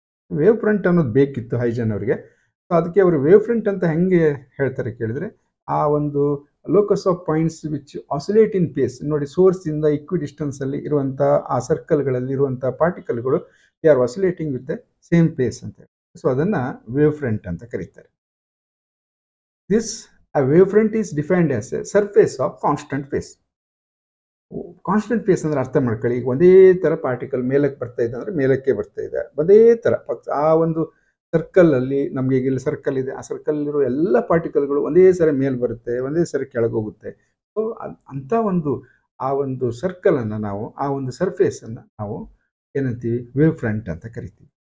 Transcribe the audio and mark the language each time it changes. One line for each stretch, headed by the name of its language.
Kannada: Wave front ಅನ್ನೋದು ಬೇಕಿತ್ತು ಹೈಜನ್ ಅವರಿಗೆ. ಸೊ ಅದಕ್ಕೆ ಅವರು ವೇವ್ ಫ್ರಂಟ್ ಅಂತ ಹೆಂಗೆ ಹೇಳ್ತಾರೆ ಕೇಳಿದರೆ, ಆ ಒಂದು
English: locus of points which oscillate in phase
Kannada: ನೋಡಿ, ಸೋರ್ಸಿಂದ ಇಕ್ವಿ ಡಿಸ್ಟೆನ್ಸಲ್ಲಿ ಇರುವಂಥ ಆ ಸರ್ಕಲ್ಗಳಲ್ಲಿ ಇರುವಂಥ ಪಾರ್ಟಿಕಲ್ಗಳು
English: they are oscillating with the same phase
Kannada: ಅಂತ ಹೇಳಿ. ಸೊ ಅದನ್ನು ವೇವ್ ಫ್ರಂಟ್ ಅಂತ ಕರೀತಾರೆ.
English: A wavefront is defined as a surface of constant phase.
Kannada: Constant face ಅಂದರೆ ಅರ್ಥ ಮಾಡ್ಕೊಳ್ಳಿ. ಈಗ ಒಂದೇ ಥರ ಪಾರ್ಟಿಕಲ್ ಮೇಲಕ್ಕೆ ಬರ್ತಾ ಇದೆ ಅಂದರೆ ಮೇಲಕ್ಕೆ ಬರ್ತಾ ಇದೆ, ಒಂದೇ ಥರ ಆ ಒಂದು ಸರ್ಕಲಲ್ಲಿ ನಮಗೆ ಈಗ ಇಲ್ಲಿ ಸರ್ಕಲ್ ಇದೆ, ಆ ಸರ್ಕಲ್ಲಿರೋ ಎಲ್ಲ ಪಾರ್ಟಿಕಲ್ಗಳು ಒಂದೇ ಸರಿ ಮೇಲೆ ಬರುತ್ತೆ, ಒಂದೇ ಸರಿ ಕೆಳಗೆ ಹೋಗುತ್ತೆ. ಸೊ ಅಂಥ ಆ ಒಂದು ಸರ್ಕಲನ್ನು ನಾವು, ಆ ಒಂದು ಸರ್ಫೇಸನ್ನು ನಾವು ಏನಂತೀವಿ, ವೇವ್ ಫ್ರಂಟ್ ಅಂತ ಕರಿತೀವಿ.